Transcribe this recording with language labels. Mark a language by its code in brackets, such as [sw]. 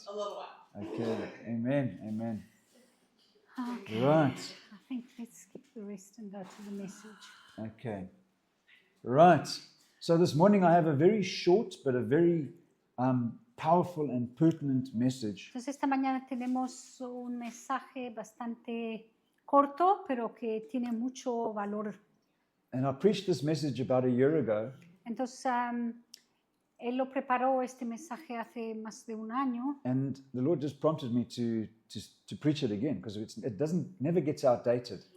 [en] A little while. Okay, amen, amen. Okay. Right, I think let's skip the rest and go to the message. okay. Right. So this morning I have a very short but a very powerful and pertinent message. [es] Entonces esta mañana tenemos un mensaje bastante corto, pero que tiene mucho valor. [en] And I preached this message about a year ago, [es] Entonces él lo preparó este mensaje hace más de un año [en] and the Lord just prompted me to preach it again because it never gets outdated.